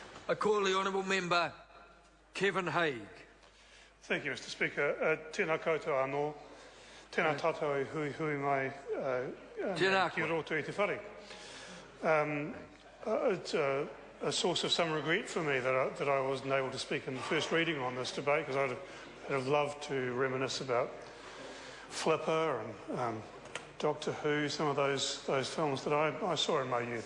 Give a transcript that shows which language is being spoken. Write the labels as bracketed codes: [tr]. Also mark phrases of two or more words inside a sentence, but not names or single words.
[en] I call the honourable member Kevin Haig. Thank you, Mr Speaker. [mi] Tēnā koutou anō, tēnā tātou e hui mai ki roto i te whare. [en] It's a source of some regret for me that I wasn't able to speak in the first reading on this debate, because I'd have loved to reminisce about Flipper and Doctor Who, some of those films that I saw in my youth.